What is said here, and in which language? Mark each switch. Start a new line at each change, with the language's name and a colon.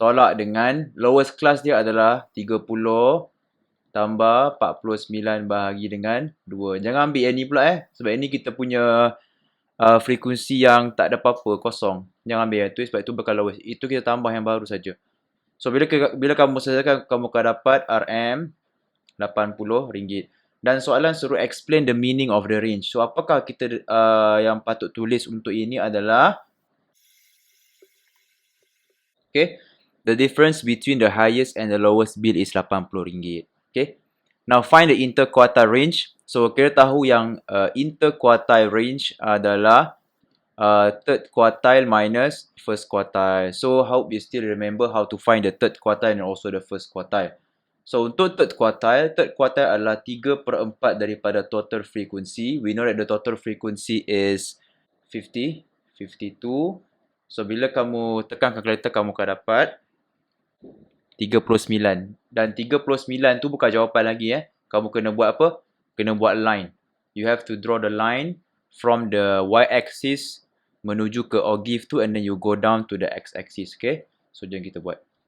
Malay: Tolak dengan lowest class dia adalah 30 tambah 49 bahagi dengan 2. Jangan ambil yang ni pula sebab ini kita punya frekuensi yang tak ada apa-apa, kosong. Jangan ambil yang tu sebab itu bakal lowest. Itu kita tambah yang baru saja. So bila kamu selesaikan, kamu akan dapat RM RM80. Dan soalan suruh
English: explain the meaning of the range. So
Malay: apakah kita yang patut tulis untuk ini adalah,
English: okay, the difference between the highest and the lowest bill is RM80. Okay. Now find the interquartile range. So
Malay: kita tahu yang
English: interquartile range
Malay: adalah
English: third quartile minus first quartile. So hope you still remember how to find the third quartile and also the first quartile.
Malay: So untuk third quartile adalah 3/4 daripada total frequency.
English: We know that the total frequency is 50, 52.
Malay: So bila kamu tekan calculator, kamu akan dapat 39. Dan 39 tu bukan jawapan lagi Kamu kena buat apa? Kena buat line.
English: You have to draw the line from the y-axis
Malay: menuju ke OGIF tu
English: and then you go down to the x-axis. Okay?
Malay: So jom kita buat.